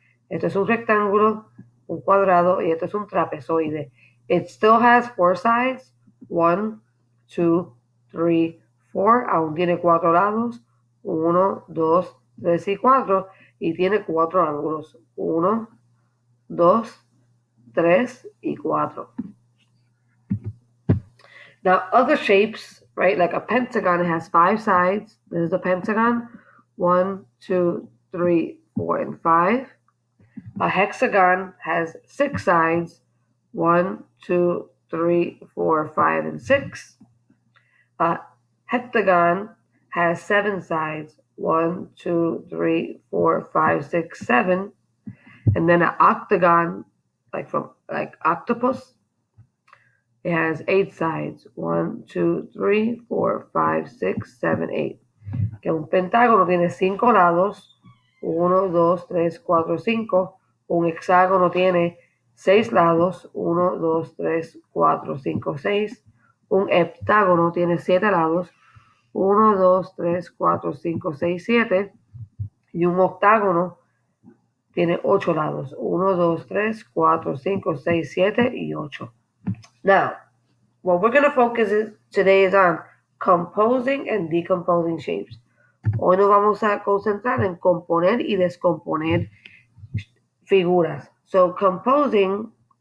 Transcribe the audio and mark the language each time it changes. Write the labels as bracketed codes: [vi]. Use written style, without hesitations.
[es] Este es un rectángulo, un cuadrado, y este es un trapezoide. [en] It still has 4 sides. 1, 2, 3, 4. [es] Aún tiene 4 lados. 1, 2, 3 y 4. Y tiene 4 ángulos. 1, 2, 3 y 4. [en] Now, other shapes, right, like a pentagon has 5 sides. This is a pentagon. 1, 2, 3, 4, and 5. A hexagon has 6 sides. 1, 2, 3, 4, 5, and 6. A heptagon has 7 sides. 1, 2, 3, 4, 5, 6, 7. And then an octagon, like octopus, it has 8 sides. 1, 2, 3, 4, 5, 6, 7, 8. [es] Que un pentágono tiene 5 lados. 1, 2, 3, 4, 5. Un hexágono tiene 6 lados. 1, 2, 3, 4, 5, 6. Un heptágono tiene 7 lados. 1, 2, 3, 4, 5, 6, 7. Y un octágono tiene 8 lados. 1, 2, 3, 4, 5, 6, 7 y 8. [en] Now, what we're going to focus today is on composing and decomposing shapes. [es] Hoy nos vamos a concentrar en componer y descomponer figuras. [en] So composing